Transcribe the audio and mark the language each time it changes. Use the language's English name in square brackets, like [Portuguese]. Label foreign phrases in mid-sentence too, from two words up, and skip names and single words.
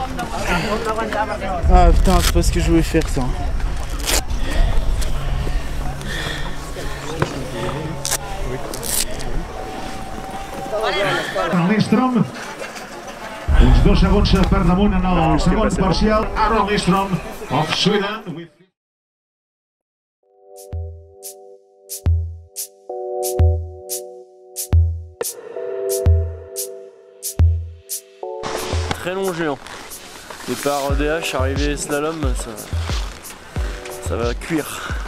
[French] Ah putain, c'est pas ce que je voulais faire ça. [Catalan] Aaron Lindstrom, uns 2 segons per damunt en el segon parcial. [English] Aaron Lindstrom of Sweden. [French] Très long géant. Départ DH, arrivé slalom, ça va cuire.